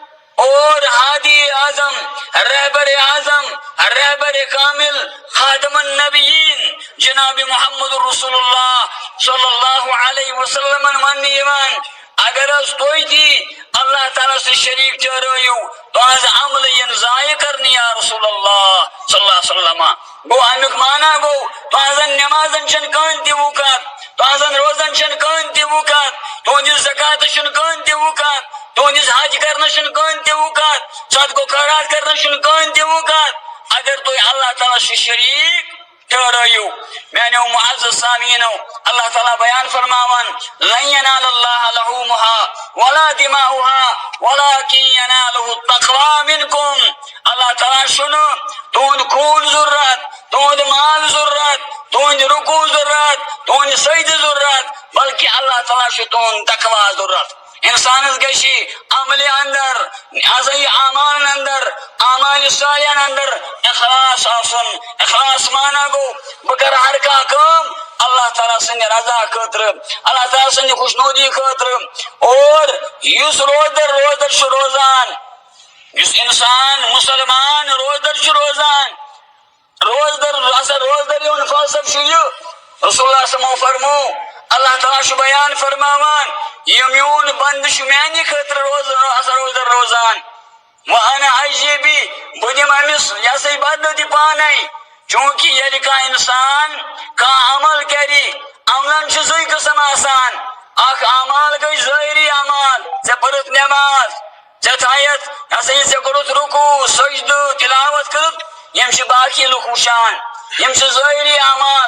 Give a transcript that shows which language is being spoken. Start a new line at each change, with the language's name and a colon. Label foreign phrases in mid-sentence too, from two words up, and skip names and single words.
Kashmiri: اور ہادی اعظم، رہبر کامل، خاتم النبیین جناب محمد رسول اللہ صلی اللہ علیہ وسلم ون یوان اگر حظ تُہۍ تہِ اللہ تعالیٰ سے شریک ٹھہرٲیِو تُہنٛز عمل ین ضایع کرنہٕ یا رسول اللہ صلی اللہ علیہ وسلم. گوٚو امیُک معنی گوٚو تُہنٛزن نٮ۪مازن چھنہٕ کٕہۭنۍ تہِ وُقعت، تُہنٛزن روزن چھنہٕ کٕہۭنۍ تہِ وُقعت، تُہنٛدِس زکاتس چھُنہٕ کٕہۭنۍ تہِ وُقعت، تُہنٛدِس حج کرنس چھُنہٕ کٕہۭنۍ تہِ وُقعت، صدقو خیرات کرنس چھُنہٕ کٕہۭنۍ تہِ وُقعت اگر تُہۍ اللہ تعالیٰ سے شریک ٹھہرٲیِو. میانیو معزز سامعیٖنو، اللہ تعالیٰ بیان فرماون
Arabic: لن ینال اللہ لحومها ولا دماؤها ولكن ینالہ التقوی منکم.
Kashmiri: اللہ تعالیٰ چھُنہٕ تُہنٛد خوٗن ضروٗرت، تُہنٛد مال ضروٗرت، تُہنٛد رکوع ضروٗرت، تُہنٛد سجدٕ ضروٗرت، بلکہ اللہ تعالیٰ چھُ تُہنٛد تقوی ضروٗرت. انسانس گژھِ عمل اندر اعمال اندر اعمال صالحہ اندر اخلاص آسن. اخلاص مانا گو بہ کر ہر کانٛہہ کٲم اللہ تعالیٰ سٕنٛدِ رضا خٲطرٕ, اللہ تعالیٰ سٕنٛدِ خوشنودی خٲطرٕ. اور یُس روزدر چھُ روزان, یُس انسان مسلمان روزدر چھُ روزان, روزدر ہُنٛد فلسفہٕ چھُ یہِ, رسول اللہ صلی اللہ علیہ وسلم فرمو, اللہ تعالیٰ چھُ بیان فرماوان یہِ میون بنٛدٕ چھُ میانہِ خٲطرٕ روزدر روزان.
Arabic: وَأَنَا أَجْزِي بِهِ,
Kashmiri: بہٕ دِمہٕ أمِس یہِ ہسا یہِ بدلہٕ تہِ پانے. چوٗنٛکہِ ییٚلہِ کانٛہہ اِنسان کانٛہہ عمل کرِ, عملن چھِ زٕے قٕسم آسان. اکھ اعمال گٔے ظٲہری اعمال, ژےٚ پٔرٕتھ نٮ۪ماز, ژےٚ تھایتھ یہِ ہسا یہِ ژےٚ کوٚرُتھ رُکوٗع سجدٕ تِلاوت کٔرٕتھ, یِم چھِ باقی لُکھ وٕچھان, یِم چھِ ظٲہری اعمال.